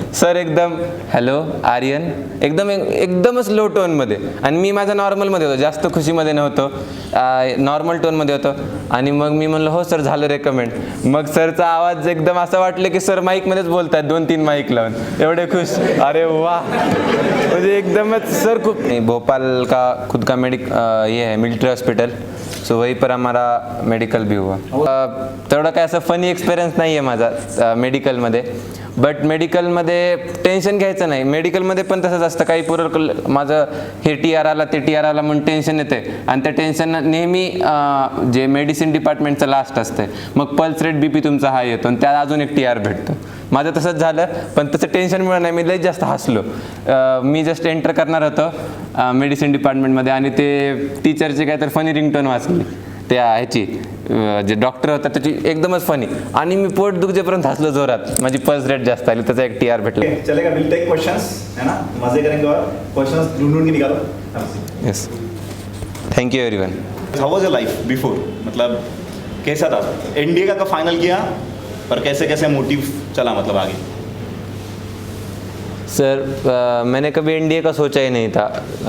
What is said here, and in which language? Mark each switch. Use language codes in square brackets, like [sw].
[mr] Sir एकदम hello Aryan एकदमच low टोनमध्ये आणि मी माझा नॉर्मलमध्ये होतो, जास्त खुशीमध्ये नव्हतो, नॉर्मल टोनमध्ये होतो. आणि मग मी म्हणलं हो सर झालं रेकमेंड. मग सरचा आवाज एकदम असं वाटलं की सर माईकमध्येच बोलत आहेत, 2-3 माईक लावून, एवढे खुश. अरे वा, म्हणजे एकदमच सर खूप. [hi] भोपाल का खुद का ये है मिलिट्री हॉस्पिटल, सो वहीं पर हमारा मेडिकल भी हुआ. [mr] तेवढं काय असं फनी एक्सपिरियन्स नाही आहे माझा मेडिकलमध्ये. बट मेडिकलमध्ये टेन्शन घ्यायचं नाही. मेडिकलमध्ये पण तसंच असतं, काही पूर्व माझं हे TR आला ते TR आला म्हणून टेन्शन येते आणि त्या टेन्शन नेहमी जे मेडिसिन डिपार्टमेंटचं लास्ट असते. मग पल्स रेट BP तुमचा हाय येतो आणि त्यात अजून एक TR भेटतं. माझं तसंच झालं, पण तसं टेन्शन मिळालं नाही. मी लई जास्त हसलो. मी जस्ट एंटर करणार होतो मेडिसिन डिपार्टमेंटमध्ये आणि ते टीचरची काहीतरी फनी रिंगटोन वाचली त्या ह्याची, जे डॉक्टर होता त्याची एकदमच फनी, आणि मी पोट दुखजेपर्यंत हसलो जोरात. माझी पल्स रेट जास्त आली, त्याचा एक TR भेटला. [hi] चलेगा, [en] will take questions, [hi] है ना, मजे करेंगे और क्वेश्चंस ढूंढ के निकालो. [en] Yes, thank you everyone. How was your life before, [hi] मतलब कैसा था? NDA का फाइनल किया पर कैसे कैसे मोटिव चला, मतलब आगे? सर मैंने कभी NDA का सोचा ही नहीं था.